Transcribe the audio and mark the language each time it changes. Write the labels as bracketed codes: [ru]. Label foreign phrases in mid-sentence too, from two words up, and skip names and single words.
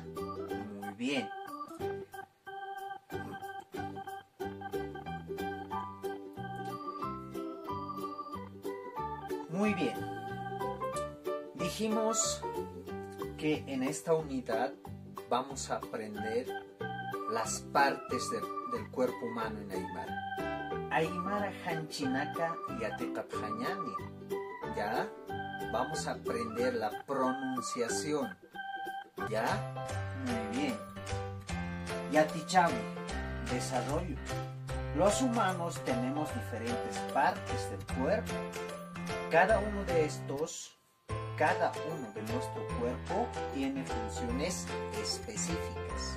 [es] Muy bien. Muy bien. Dijimos que en esta unidad vamos a aprender las partes del cuerpo humano en aymara. [ay] Aymara hanchinaka yatekaphañani. [es] ¿Ya? Vamos a aprender la pronunciación. ¿Ya? Muy bien. Yatichawi, desarrollo. Los humanos tenemos diferentes partes del cuerpo. Cada uno de nuestro cuerpo tiene funciones específicas.